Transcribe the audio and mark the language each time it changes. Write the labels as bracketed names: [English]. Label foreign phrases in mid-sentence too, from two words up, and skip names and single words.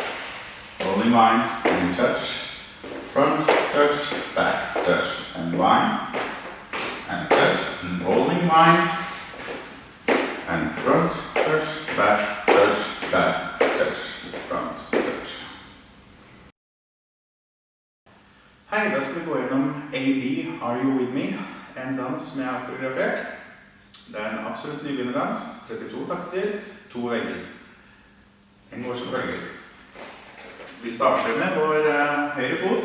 [English] Rolling vine, and you touch, front, touch, back, touch, and vine, and touch, and rolling vine, and front, touch, back, touch, front, touch. [Norwegian] Hei, da skal vi gå gjennom A.B. Are You With Me? En dans som jeg har koreografert. Det er en absolutt nybegynnerdans, 32 takter, 2 vegger. Den går som følger. Vi starter med vår høyre fot.